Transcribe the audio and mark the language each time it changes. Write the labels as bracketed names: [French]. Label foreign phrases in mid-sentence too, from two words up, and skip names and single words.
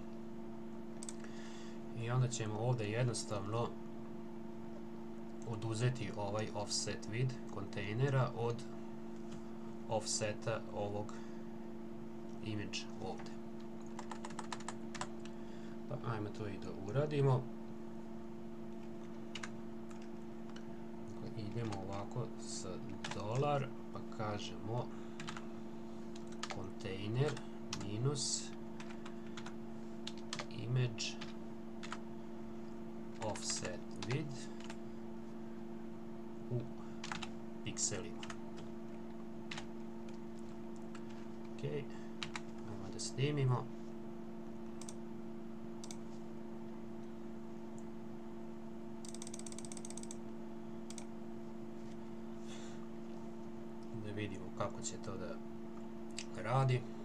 [Bosnian] I onda ćemo ovdje jednostavno oduzeti ovaj [English] offset vid [Bosnian] kontejnera od offseta ovog image ovdje. Pa ajmo to i da uradimo. Idemo ovako sa dolar, pa kažemo kontejner minus [English] image offset vid [Bosnian] u pikselima. Ok, ajmo da snimimo. Da vidimo kako će to da radi.